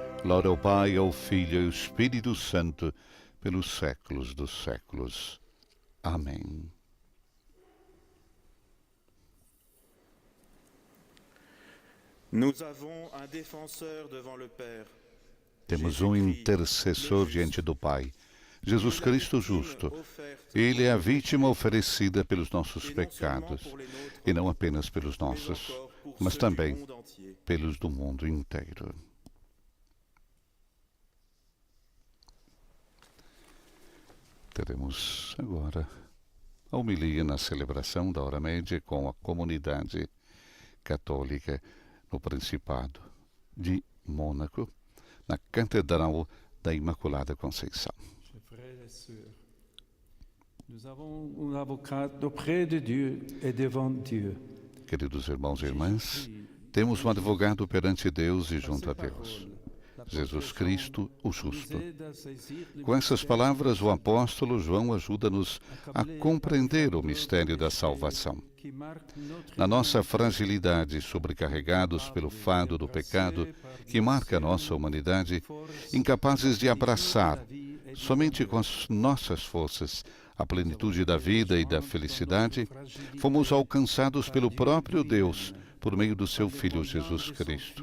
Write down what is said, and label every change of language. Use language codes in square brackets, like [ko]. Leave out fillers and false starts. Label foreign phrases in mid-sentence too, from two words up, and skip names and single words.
[pt] Glória ao Pai, ao Filho e ao Espírito Santo, pelos séculos dos séculos. Amém. [fr] Nous avons un défenseur devant le Père. [pt] Temos um intercessor diante do Pai, Jesus Cristo justo. Ele é a vítima oferecida pelos nossos pecados, e não apenas pelos nossos, mas também pelos do mundo inteiro. Teremos agora a homilia na celebração da hora média com a comunidade católica no Principado de Mônaco, na Catedral da Imaculada Conceição. [fr] Nous avons un avocat auprès de Dieu et devant Dieu. [pt] Queridos irmãos e irmãs, temos um advogado perante Deus e junto a Deus, Jesus Cristo, o justo. Com essas palavras, o apóstolo João ajuda-nos a compreender o mistério da salvação. Na nossa fragilidade, sobrecarregados pelo fardo do pecado que marca a nossa humanidade, incapazes de abraçar, somente com as nossas forças, a plenitude da vida e da felicidade, fomos alcançados pelo próprio Deus por meio do seu Filho Jesus Cristo.